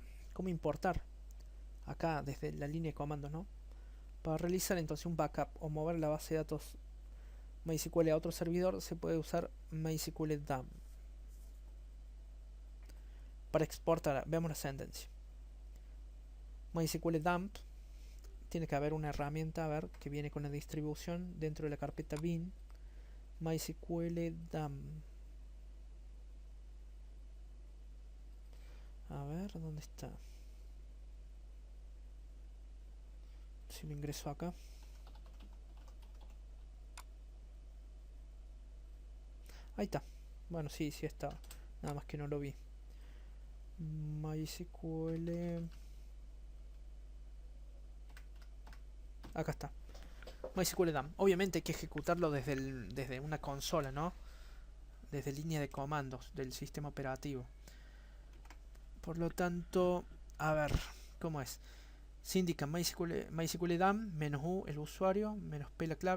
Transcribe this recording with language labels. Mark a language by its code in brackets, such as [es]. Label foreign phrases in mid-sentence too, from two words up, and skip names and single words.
[es] ¿Cómo importar? Acá desde la línea de comandos, ¿no? Para realizar entonces un backup o mover la base de datos MySQL a otro servidor se puede usar MySQL dump. Para exportar, veamos la sentencia. MySQL dump, tiene que haber una herramienta, a ver, que viene con la distribución dentro de la carpeta bin. MySQL dump. A ver, ¿dónde está? Si me ingreso acá. Ahí está. Bueno, sí está. Nada más que no lo vi. MySQL. Acá está. MySQL dump. Obviamente hay que ejecutarlo desde una consola, ¿no? Desde línea de comandos del sistema operativo. Por lo tanto, a ver, ¿cómo es? Se indica MySQL dump, menos U el usuario, menos P la clave.